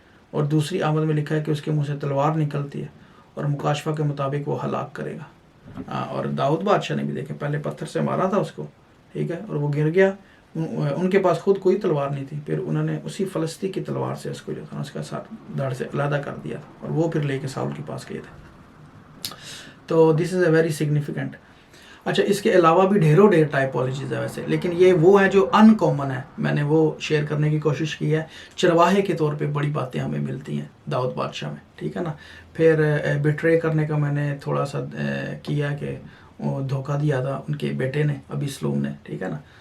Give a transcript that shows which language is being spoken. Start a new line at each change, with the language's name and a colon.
Urdu: اور دوسری آمد میں لکھا ہے کہ اس کے منہ سے تلوار نکلتی ہے اور مکاشفہ کے مطابق وہ ہلاک کرے گا. اور داؤد بادشاہ نے بھی دیکھیں پہلے پتھر سے مارا تھا اس کو. ٹھیک ہے. اور وہ گر گیا. ان کے پاس خود کوئی تلوار نہیں تھی. پھر انہوں نے اسی فلسطی کی تلوار سے اس کو جو تھا اس کا سر دھڑ سے علیحدہ کر دیا تھا اور وہ پھر لے کے ساؤل کے پاس گئے تھے.
English: تو this is a very significant.
Urdu: اچھا اس کے علاوہ بھی ڈھیروں ڈھیر ٹائپولوجیز ہے ویسے لیکن یہ وہ ہیں جو ان کامن ہے. میں نے وہ شیئر کرنے کی کوشش کی ہے. چرواہے کے طور پہ بڑی باتیں ہمیں ملتی ہیں داؤد بادشاہ میں. ٹھیک ہے نا. پھر بیٹرے کرنے کا میں نے تھوڑا سا کیا کہ وہ دھوکہ دیا تھا ان کے بیٹے نے ابی سلوم نے. ٹھیک ہے نا.